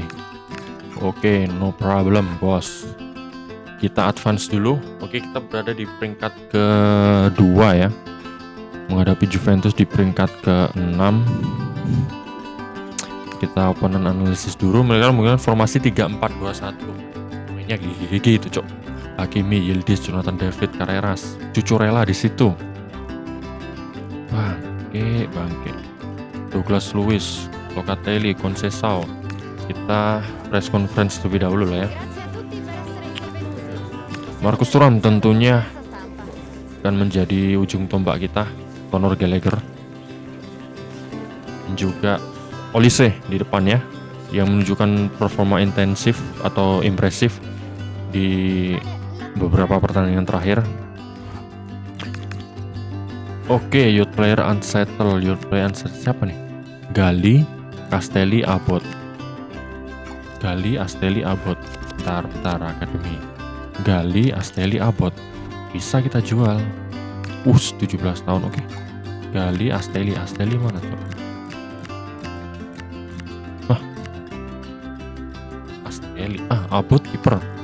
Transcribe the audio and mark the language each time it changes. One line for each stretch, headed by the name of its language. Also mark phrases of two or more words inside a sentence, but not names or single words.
Indonesian: Oke,
English: no problem,
Indonesian: bos. Kita advance dulu. Oke, kita berada di peringkat kedua ya. Menghadapi Juventus di peringkat ke-6. Kita opponent analisis dulu. Mereka menggunakan formasi 3-4-2-1. Mainnya gigi-gigi itu, cok. Hakimi, Yildiz, Jonathan David, Carreras, Cucurella di situ. Bangke. Douglas Luiz, Locatelli, Conceição. Kita
English: press conference
Indonesian: terlebih dahulu lah ya. Marcus Thuram tentunya akan menjadi ujung tombak kita. Conor Gallagher. Dan juga Olise di depannya yang menunjukkan performa intensif atau impresif di beberapa pertandingan terakhir. Oke,
English: youth player unsettled. Youth player unsettled
Indonesian: siapa nih? Gali, Castelli, Abbott. Bentar, akademi. Gali, Asteli, Abot. Bisa kita jual. 17 tahun, oke. Gali, Asteli mana tuh? Asteli, Abot kiper.